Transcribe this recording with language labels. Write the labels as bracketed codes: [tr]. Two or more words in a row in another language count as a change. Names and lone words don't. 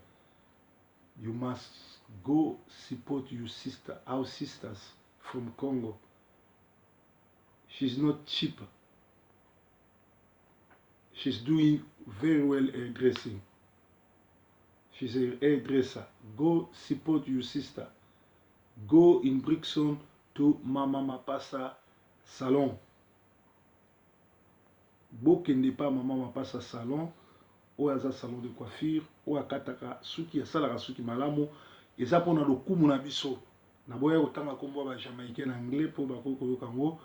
[en] You must go support your sister, our sisters from Congo. She's not cheap. She's doing very well hairdressing. She's a hairdresser. Go support your sister. Go in Brixton to Mama Mapasa Salon. [ln] Bokende pa Mama Mapasa Salon. Ou aza [fr] salon de coiffure. [ln] Ou akataka suki asalaka suki malamu. Eza pona lokumu na biso. Na boya kotanga kombo ba [fr] Jamaïcain anglais [ln] po bakoko yokango.